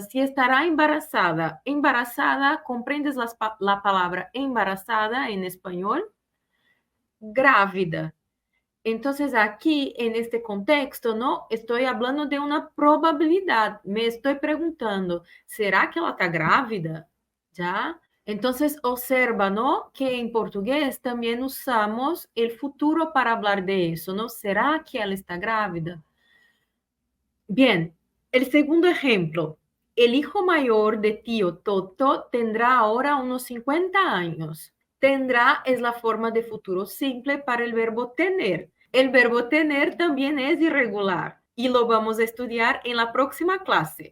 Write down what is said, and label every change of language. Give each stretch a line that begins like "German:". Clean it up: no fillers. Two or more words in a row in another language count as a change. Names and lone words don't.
Spanish: Si estará embarazada. Embarazada, ¿comprendes la palabra embarazada en español? Grávida. Entonces, aquí en este contexto, ¿no? Estoy hablando de una probabilidad. Me estoy preguntando,
Portuguese: ¿será que ela está grávida?
Spanish: ¿Ya? Entonces, observa, ¿no? Que en portugués también usamos el futuro para hablar de eso, ¿no?
Portuguese: ¿Será que ela está grávida?
Spanish: Bien, el segundo ejemplo. el hijo mayor de tío Toto tendrá ahora unos 50 años. Tendrá es la forma de futuro simple para el verbo tener. El verbo tener también es irregular y lo vamos a estudiar en la próxima clase.